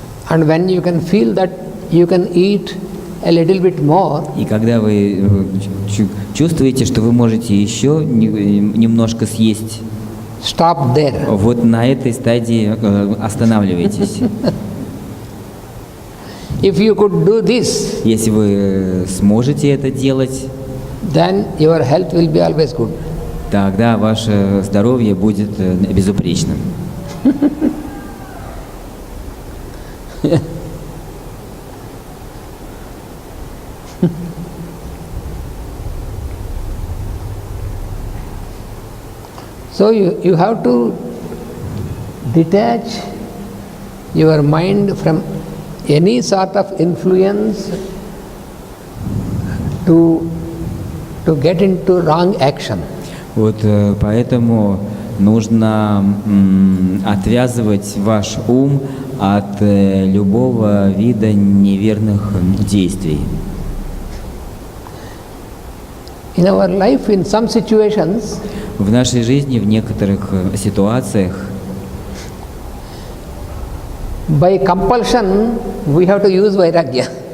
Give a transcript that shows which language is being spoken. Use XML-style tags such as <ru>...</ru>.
<en>and when you can feel that you can eat a little bit more,</en> <ru>и когда вы чувствуете, что вы можете еще немножко съесть,</ru> <en>stop there.</en> <ru>вот на этой стадии останавливайтесь.</ru> <en>If you could do this,</en> <ru>Если вы сможете это делать,</ru> <en>then your health will be always good.</en> <ru>тогда ваше здоровье будет безупречным.</ru> <en>So you have to detach your mind from any sort of influence to get into wrong action.</en> <ru>Вот поэтому нужно отвязывать ваш ум от любого вида неверных действий.</ru> <en>In our life, in some situations,</en> <ru>В нашей жизни, в некоторых ситуациях,</ru> <en>by compulsion, we have to use vairagya.</en>